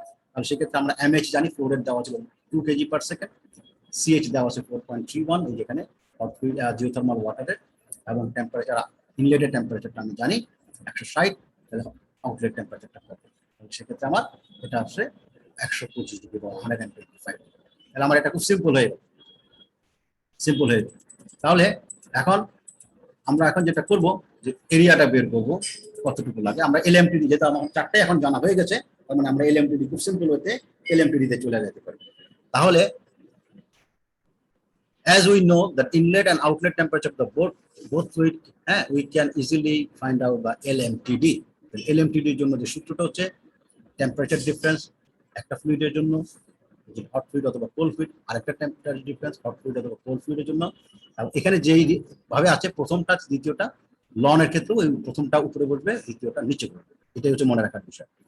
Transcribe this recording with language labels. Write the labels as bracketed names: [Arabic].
[Bangla] তাহলে সেক্ষেত্রে আমরা এমএইচ জানি, ফ্লো রেট দেওয়া ছিল 2 কেজি পার সেকেন্ড, সিএইচ দেওয়া আছে 4.31, এই যেখানে হট ফ্লুইড জিওথার্মাল ওয়াটারের, এবং টেম্পারেচার ইনলেটের টেম্পারেচারটা আমি জানি 160, তাহলে আউটলেট টেম্পারেচারটা কত, সেক্ষেত্রে আমার এটা আসছে 125 ডিগ্রি বা 125। তাহলে আমার এটা খুব সিম্পল হয়ে গেল, সিম্পল হয়ে যায়। তাহলে এখন আমরা যেটা করব যে এরিয়াটা বের করবো কতটুকু লাগে। আমরা এলএমটিডি যেটা আমার চারটে এখন জানা হয়ে গেছে, তার মানে আমরা এলএমটিডি খুব সিম্পল হতে এলএমটিডি তে চলে যেতে পারি। [English] তাহলে as we know that inlet and outlet temperature of the both fluid, we can easily find out the LMTD. [Bangla] LMTD এর জন্য যে সূত্রটা হচ্ছে টেম্পারেচার ডিফারেন্স একটা ফ্লুইডের জন্য, হট ফ্লুইড অথবা কোল্ড ফ্লুইড, আরেকটা টেম্পারেচার ডিফারেন্স হট ফ্লুইড অথবা কোল্ড ফ্লুইডের জন্য। এখানে যেই ভাবে আছে প্রথমটা দ্বিতীয়টা, লনের ক্ষেত্রেও ওই প্রথমটা উপরে বসবে, দ্বিতীয়টা নিচে বসবে, এটাই হচ্ছে মনে রাখার বিষয়।